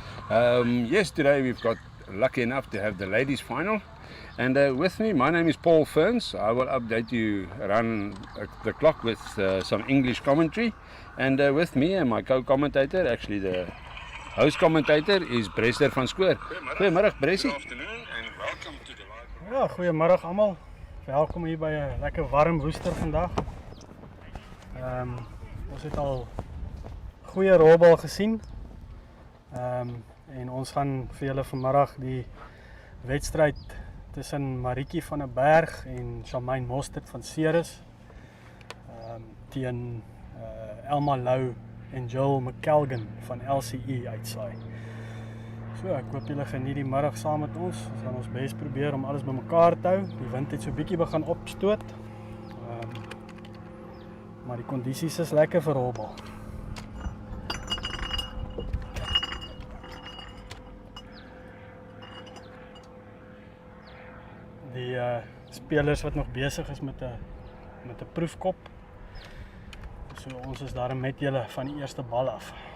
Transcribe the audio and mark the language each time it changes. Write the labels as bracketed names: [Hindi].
[English] Yesterday we've got lucky enough to have the ladies final, and with me, my name is Paul Ferns. I will update you around the clock with some English commentary, and with me and my co-commentator, actually the host commentator, is Brester van Skoor. [Afrikaans] Goeiemiddag Bressie. [English] Good afternoon and welcome to the live [Afrikaans] Ja, goeiemiddag almal. Welkom hier by 'n lekker warm woester vandag. Ons het al goeie rolbal gesien. En ons gaan vir julle vanmiddag die wedstryd tussen Marietjie van 'n Berg en Charmaine Mostert van Ceres teen Elma Lou en Joel McKelgan van LCE uitsaai. So, ek hoop julle geniet die middag saam met ons. Ons gaan ons bes probeer om alles bymekaar te hou. Die wind het so bietjie begin opstoot. Maar die kondisies is lekker vir rolbal. Die spelers wat nog besig is met 'n proefkop. So ons is daar met julle van die eerste bal af.